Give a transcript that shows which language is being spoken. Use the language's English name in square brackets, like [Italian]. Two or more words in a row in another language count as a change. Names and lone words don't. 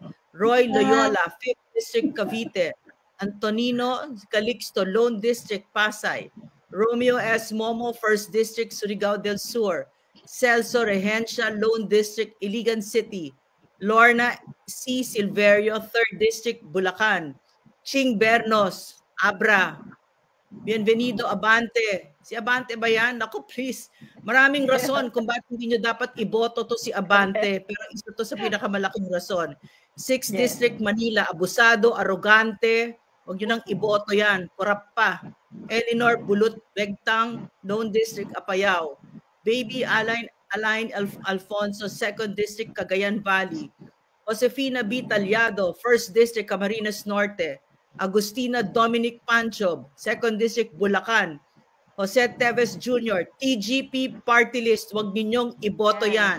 [Filipino] Roy Loyola, 5th District, Cavite. Antonino Calixto, Lone District, Pasay. Romeo S. Momo, 1st District, Surigao del Sur. Celso Regencia, Lone District, Iligan City. Lorna C. Silverio, 3rd District, Bulacan. Ching Bernos, Abra. Bienvenido Abante. Si Abante ba yan? Naku, please. Maraming rason kung bakit hindi nyo dapat iboto to si Abante. Pero isa to sa pinakamalaking rason. 6th District, Manila. Abusado, arrogante. Huwag nyo nang iboto yan. Korap pa. Eleanor Bulut Begtang, Lone District, Apayao. Baby Alain Alfonso, 2nd District, Cagayan Valley. Josefina B. Talyado, 1st District, Camarines Norte. Agustina Dominic Panchob, 2nd District, Bulacan. Jose Teves Jr., TGP Party List, wag ninyong iboto yan.